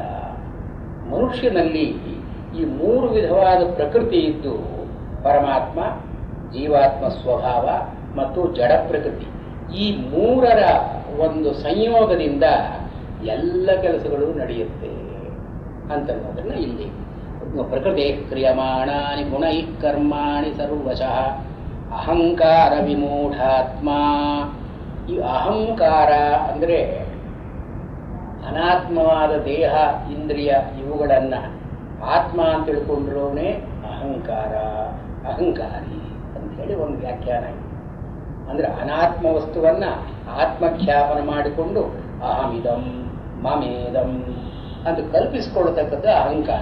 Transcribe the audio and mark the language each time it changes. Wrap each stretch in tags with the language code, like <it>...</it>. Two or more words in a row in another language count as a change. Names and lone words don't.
<kn>ಮನುಷ್ಯನಲ್ಲಿ ಈ ಮೂರು ವಿಧವಾದ ಪ್ರಕೃತಿ ಇದ್ದು, ಪರಮಾತ್ಮ, ಜೀವಾತ್ಮ ಸ್ವಭಾವ ಮತ್ತು ಜಡ ಪ್ರಕೃತಿ, ಈ ಮೂರರ ಒಂದು ಸಂಯೋಗದಿಂದ ಎಲ್ಲ ಕೆಲಸಗಳು ನಡೆಯುತ್ತೆ ಅಂತನ್ನೋದನ್ನ ಇಲ್ಲಿ</kn> <sa>ಪ್ರಕೃತಿ ಕ್ರಿಯಮಾಣಾನಿ ಗುಣೈ ಕರ್ಮಾಣಿ ಸರ್ವಶಃ ಅಹಂಕಾರ ವಿಮೂಢಾತ್ಮ.</sa> <kn>ಈ ಅಹಂಕಾರ ಅಂದರೆ ಅನಾತ್ಮವಾದ ದೇಹ ಇಂದ್ರಿಯ ಇವುಗಳನ್ನ ಆತ್ಮ ಅಂತ ತಿಳ್ಕೊಂಡಿರೋನೇ ಅಹಂಕಾರ, ಅಹಂಕಾರಿ ಅಂತ ಹೇಳಿ ಒಂದು ವ್ಯಾಖ್ಯಾನ ಇದೆ. ಅಂದ್ರೆ ಅನಾತ್ಮ ವಸ್ತುವನ್ನ ಆತ್ಮಖ್ಯಾಪನ ಮಾಡಿಕೊಂಡು</kn> <sa>ಅಹಮಿದಂ ಮಮೇದಂ</sa> <kn>ಅಂತ ಕಲ್ಪಿಸಿಕೊಳ್ಳತಕ್ಕದ್ದು ಅಹಂಕಾರ.</kn>